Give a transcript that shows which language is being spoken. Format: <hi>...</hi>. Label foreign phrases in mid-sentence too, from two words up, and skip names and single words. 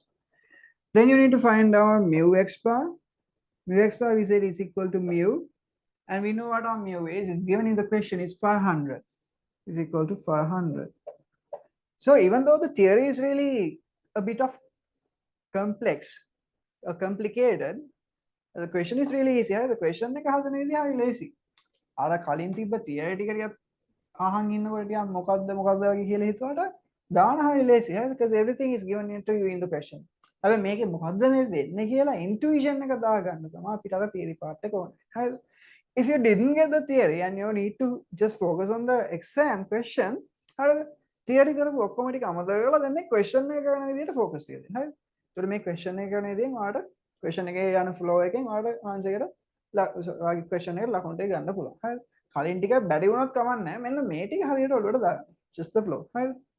<en>Then you need to find out mu x bar. Mu x bar we said is equal to mu, and we know what our mu is. It's given in the question. It's 500. Is equal to 500. So even though the theory is really a bit of complex or complicated, the question is really easy. The question</en> <si>එක හදන විදිහ හරි ලේසි. අර කලින් තිබ්බ theory ටික ටිකක් අහන් ඉන්නකොට ටිකක් මොකද්ද වගේ කියලා හිතුවට දාන හරි ලේසි. හරිද?</si> <en>Because everything is given to you in the question.</en> <si>හැබැයි මේකේ මොකද්ද මේ වෙන්නේ කියලා intuition එක දාගන්න තමයි අපිට අර</si> <en>theory part</en> <si>එක ඕනේ. හරිද?</si> <en>If you didn't get the theory and you need to just focus on the exam question,</en> <si>හරිද? theory කරපු ඔක්කොම ටික අමතක කරලා දැන් මේ question එක කරන විදිහට focus තියලා දෙන්න. හරිද? ඒතකොට මේ question එක කරන විදිහෙන් ඔයාලට question එකේ යන flow එකෙන් ඔයාලට answer එකට question එකට ලකුණු ටික ගන්න පුළුවන්. හරිද? කලින් ටික බැරි වුණොත් කමක් නැහැ. මෙන්න මේ ටික හරියට ඔළුවට දාන්න.</si> <en>Just the flow. හරිද?</en>